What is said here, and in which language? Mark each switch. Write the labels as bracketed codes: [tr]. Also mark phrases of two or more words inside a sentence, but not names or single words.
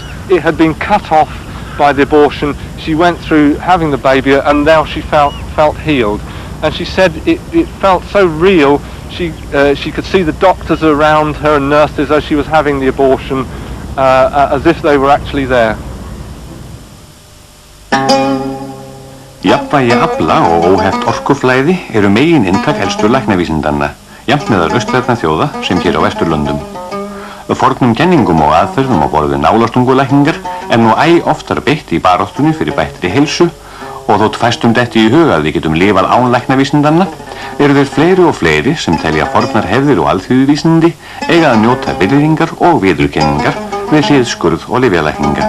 [en] It had been cut off by the abortion, she went through having the baby, and now she felt healed. And she said it felt so real. She could see the doctors around her and nurses as she was having the abortion, as if they were actually there. [is] Jafnvægi afla og óheft orkuflæði eru megin inntak elstu læknavísindanna, jafnt meðal austræðna þjóða sem hér á Vesturlöndum. Fornum kenningum og aðferðum á borð við nálastungulækningar er nú æ oftar beitt í baráttunni fyrir bættri heilsu, og þótt fæstum detti í huga að við getum lifað án læknavísindanna, eru þeir fleiri og fleiri sem telja fornar hefðir og alþýðuvísindi eiga að njóta virðingar og viðurkenningar við hlið skurð og lyfjalækninga.